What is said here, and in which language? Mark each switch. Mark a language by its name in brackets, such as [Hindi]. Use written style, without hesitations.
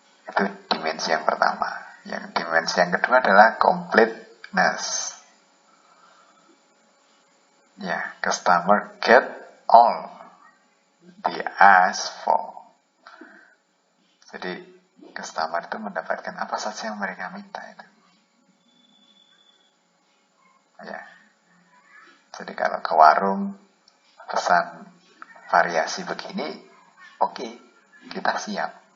[Indonesian] Itu dimensi yang pertama. Yang dimensi yang kedua adalah completeness. [English] Ya, customer get all they ask for. [Indonesian] Jadi customer itu mendapatkan apa saja yang mereka minta itu. Ya. Jadi kalau ke warung pesan variasi begini, oke, kita siap.